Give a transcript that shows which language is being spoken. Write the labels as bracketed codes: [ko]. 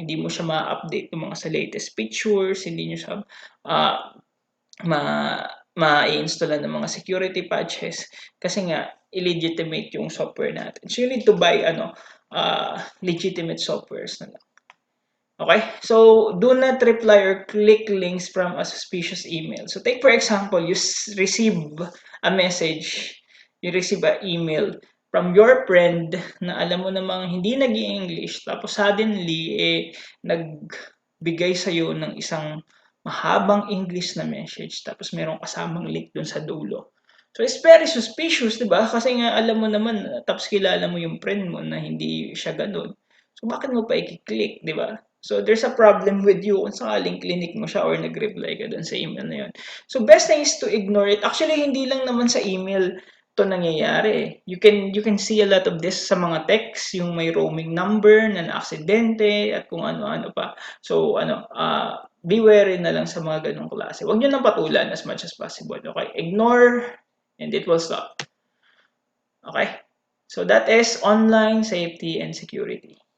[tl] Hindi mo siya ma-update yung mga sa latest features, hindi niyo siya ma ma-i-installan ng mga security patches kasi nga illegitimate yung software natin. [en] So you need to buy legitimate softwares na lang. Okay? So do not reply or click links from a suspicious email. So take for example, you receive a message, you receive an email from your friend [tl] na alam mo namang hindi nag-i-English tapos [en] suddenly [tl] nagbigay sa'yo ng isang mahabang [en] English na message [tl] tapos merong kasamang link dun sa dulo. [en] So it's very suspicious, 'di ba? [tl] Kasi nga alam mo naman tapos kilala mo yung friend mo na hindi siya ganoon. So bakit mo pa i-click, 'di ba? [en] So there's a problem with you [tl] kung sakaling clinic mo siya or nag-reply ka dun sa email na yun. [en] So best thing is to ignore it. [tl] Actually hindi lang naman sa email to nangyayari. [en] You can see a lot of this sa mga text, [tl] yung may roaming number na aksidente at kung ano-ano pa. So be wary na lang sa mga ganong klase. Huwag nyo nang patulan as much as possible. Okay? [en] Ignore and it will stop. [tl] Okay? [en] So that is online safety and security.